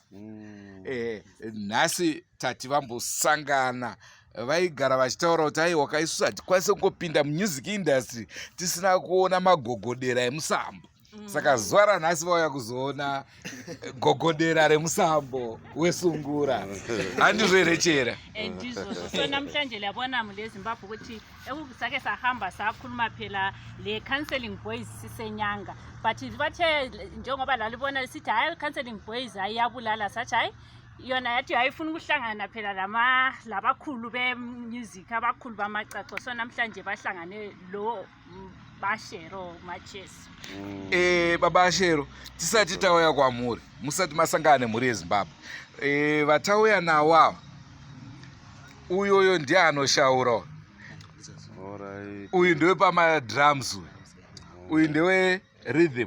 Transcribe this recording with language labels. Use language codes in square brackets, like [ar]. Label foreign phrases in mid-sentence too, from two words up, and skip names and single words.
[sn] Nhasi tati vambosangana vaigara vachitaura kuti aiwa kaisusu hatikwanise kungopinda [en] music industry [sn] tisina kuona magogodera emusambo. Saka zuva ranhasi vauya kuzoona gogodera remusambo wesungura. Handizvo here Chera? Ndizvo. [nd] So namhlanje labona muli yeZimbabwe ukuthi ekusake sahamba sakhuluma phela le counseling boys sisenyanga, but bathe njengoba lalibona sithi hayi counseling boys ayabulala, sathi hayi yona yathi ayifuna ukuhlangana phela labakhulu bemusic, abakhulu bamacaco. So namhlanje bahlangane lo Bashero Macheso. [sn] Baba Shero, tisati tauya kwamuri, musati masangane muri yeZimbabwe. Vatauya nawo uyoyo ndiye anoshaura. Uyu ndewe pamadrums, uyu ndewe rhythm.